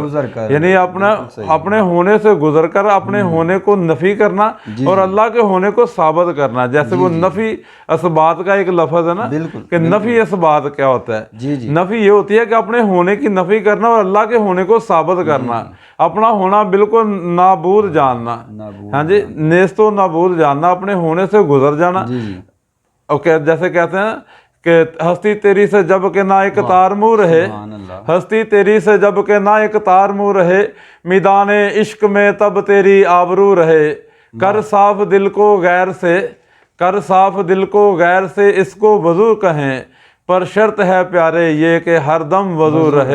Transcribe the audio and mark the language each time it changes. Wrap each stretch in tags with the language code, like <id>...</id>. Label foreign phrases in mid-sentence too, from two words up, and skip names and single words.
<ur>یعنی اپنے ہونے سے گزر کر اپنے ہونے کو نفی کرنا اور اللہ کے ہونے کو ثابت کرنا. جیسے وہ نفی اثبات کا ایک لفظ ہے نا کہ نفی اثبات کیا ہوتا ہے. نفی یہ ہوتی ہے کہ اپنے ہونے کی نفی کرنا اور اللہ کے ہونے کو ثابت کرنا. اپنا ہونا بالکل نابود جاننا, ہاں جی, نیست و نابود جاننا, اپنے ہونے سے گزر جانا. جیسے کہتے ہیں کہ ہستی تیری سے جب کہ نہ ایک تار منہ رہے, ہستی تیری سے جب کہ نہ ایک تار منہ رہے, میدان عشق میں تب تیری آبرو رہے. کر صاف دل کو غیر سے, کر صاف دل کو غیر سے اس کو وضو کہیں, پر شرط ہے پیارے یہ کہ ہر دم وضو رہے.</ur>